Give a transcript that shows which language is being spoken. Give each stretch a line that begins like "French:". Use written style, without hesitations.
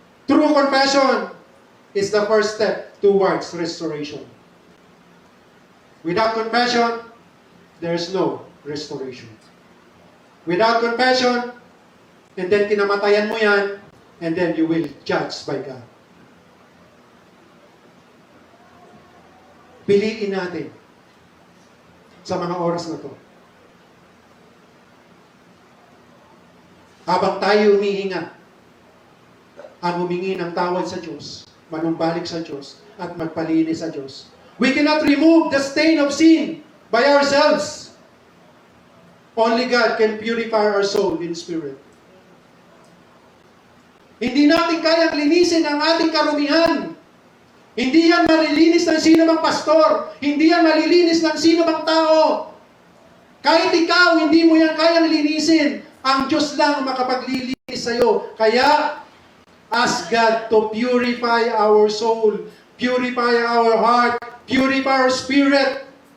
English: True confession is the first step towards restoration. Without confession, there's no restoration. Without confession, and then
Filipino: kinamatayan mo yan,
English: and then you will judge by God.
Filipino: Piliin natin sa mga oras na to. Habang tayo humihinga, ang humingi ng tawad sa Diyos, manumbalik sa Diyos, at magpalinis sa Diyos.
English: We cannot remove the stain of sin by ourselves. Only God can purify our soul in spirit.
Filipino: Hindi natin kayang linisin ang ating karumihan. Hindi yan malilinis ng sino mang pastor. Hindi yan malilinis ng sino mang tao. Kahit ikaw, hindi mo yan kayang linisin. Ang Diyos lang ang makapaglilinis sa'yo. Kaya,
English: ask God to purify our soul, purify our heart, purify our spirit.